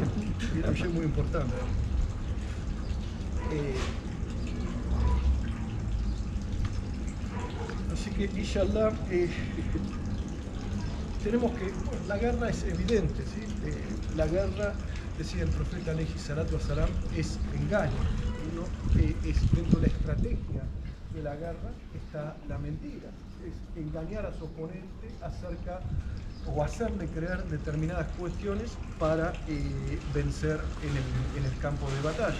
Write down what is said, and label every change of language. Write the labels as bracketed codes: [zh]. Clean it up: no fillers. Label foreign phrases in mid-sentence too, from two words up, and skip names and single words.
[es] Era un sheikh muy importante. Así que, inshallah, tenemos que, bueno, la guerra es evidente, ¿sí? La guerra, decía el profeta [ar] عليه الصلاة والسلام, [es] es engaño, ¿no? Es dentro de la estrategia de la guerra está la mentira, es engañar a su oponente acerca o hacerle creer determinadas cuestiones para vencer en el campo de batalla.